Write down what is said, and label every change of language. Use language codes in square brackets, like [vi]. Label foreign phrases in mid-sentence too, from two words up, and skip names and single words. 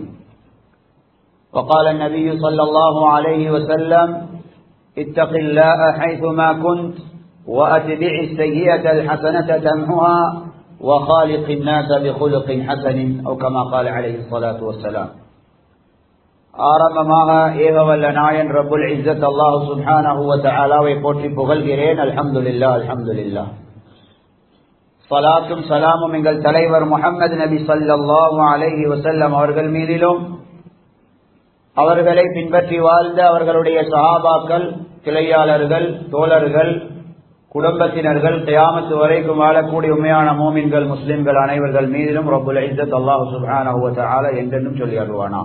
[ar] وقال النبي صلى الله عليه وسلم: اتق الله حيثما كنت وأتبع السيئة الحسنة تمحها وخالق الناس بخلق حسن، أو كما قال عليه الصلاة والسلام. [ta] ஆரம்பமாக ஏகவல்ல நாயன் [ar] رب العزة [ta] அல்லாஹ் [ar] سبحانه وتعالى [ta] போற்றி புகழ்கிறேன். [ar] الحمد لله الحمد لله. [ta] ஸலாத்தும் ஸலாமும் எங்கள் தலைவர் முஹம்மது நபி [ar] صلى الله عليه وسلم [ta] அவர்கள் மீதிலும், அவர்களை பின்பற்றி வாழ்ந்த அவர்களுடைய சஹாபாக்கள், கிளையாளர்கள், தோழர்கள், குடும்பத்தினர்கள், கியாமத் வரைக்கும் வாழக்கூடிய உண்மையான மூமின்கள், முஸ்லிம்கள் அனைவர்கள் மீதிலும் [ar] رب العزة [ta] அல்லாஹ் [ar] سبحانه وتعالى [ta] என்றென்றும் சொல்லி அருள்வானா.